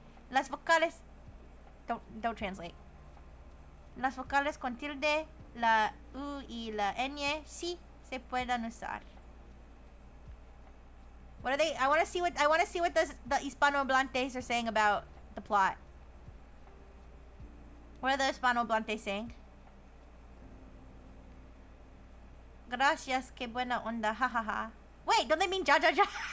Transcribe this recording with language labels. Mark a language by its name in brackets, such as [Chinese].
[Spanish] Las vocales... [English] Don't translate. [Spanish] Las vocales con tilde, la U y la Ñ sí se pueden usar. [English] What are they? I want to see what the Hispanohablantes are saying about the plot. What are the Hispanohablantes saying? [Spanish] Gracias, que buena onda, jajaja. [English] Wait, don't they mean [Spanish] ja ja ja?